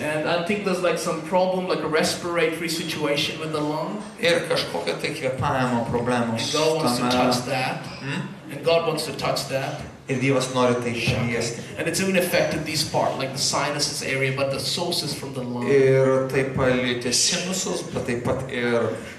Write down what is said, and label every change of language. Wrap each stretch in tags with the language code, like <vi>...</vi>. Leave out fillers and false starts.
<en>And I think there's like some problem, like a respiratory situation with the lung.</en> <lt>Ir kažkokia tai kvėpavimo problemos.</lt> <en>And God wants to touch that. And God wants to touch that.</en> <lt>Ir Dievas nori tai šviesti.</lt> <en>And it's even affected this part, like the sinuses area, but the source is from the lung.</en> <lt>Ir tai palietė sinusus, bet taip pat ir</lt>